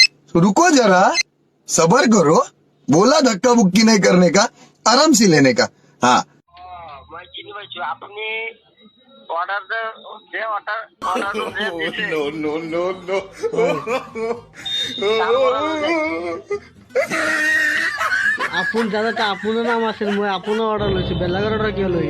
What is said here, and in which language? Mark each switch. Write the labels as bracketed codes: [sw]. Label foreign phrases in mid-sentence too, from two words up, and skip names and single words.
[hi] रुको जरा, सबर करो। बोला धक्का बुक्की नहीं करने का, आराम से लेने का। हाँ [as] মই চিনি পাইছো আপুনি অর্ডার যে অর্ডার দিছে আপোন দাদা আপোনাৰ নাম আছিল, মই আপোনাৰ অৰ্ডাৰ লৈছো, বেলেগৰ অৰ্ডাৰ কিয় লৈ?